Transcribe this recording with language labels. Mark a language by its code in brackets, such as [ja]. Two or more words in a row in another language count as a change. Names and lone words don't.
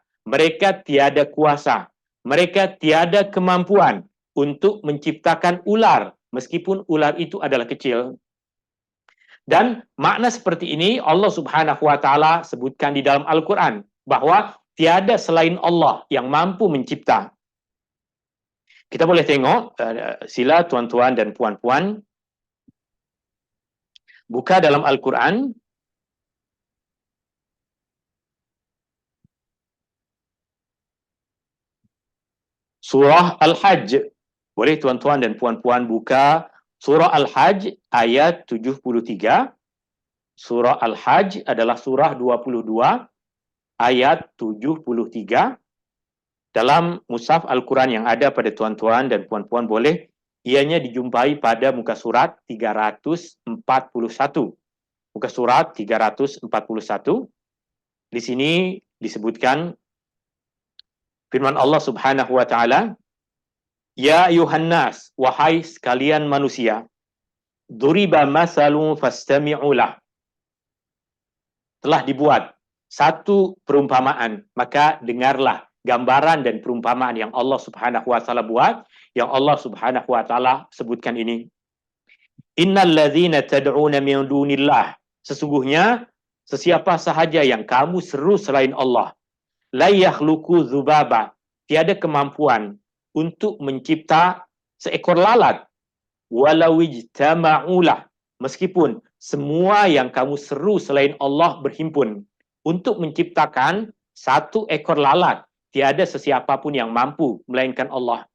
[ms] Mereka tiada kuasa. Mereka tiada kemampuan untuk menciptakan ular, meskipun ular itu adalah kecil. Dan makna seperti ini Allah [ar] سبحانه وتعالى [ms] sebutkan di dalam Al-Qur'an bahwa tiada selain Allah yang mampu mencipta. Kita boleh tengok sila tuan-tuan dan puan-puan buka dalam Al-Qur'an surah Al-Hajj. Boleh tuan-tuan dan puan-puan buka surah Al-Hajj ayat 73. Surah Al-Hajj adalah surah 22 ayat 73. Dalam mushaf Al-Quran yang ada pada tuan-tuan dan puan-puan boleh ianya dijumpai pada muka surat 341. Muka surat 341. Di sini disebutkan firman Allah [ar] سبحانه وتعالى, "يا أيها الناس, [ms] wahai sekalian manusia, [ar] ضرب مثل فاستمعوا له." [ms] Telah dibuat satu perumpamaan, maka dengarlah gambaran dan perumpamaan yang Allah [ar] سبحانه وتعالى [ms] buat, yang Allah [ar] سبحانه وتعالى [ms] sebutkan ini. [ar] إن الذين تدعون من دون الله, [ms] sesungguhnya sesiapa sahaja yang kamu seru selain Allah, [ar] لا يخلقوا ذبابا, [ms] tiada kemampuan untuk mencipta seekor lalat, [ar] ولو اجتمعوا له, [ms] meskipun semua yang kamu seru selain Allah berhimpun untuk menciptakan satu ekor lalat, tiada sesiapa pun yang mampu melainkan Allah.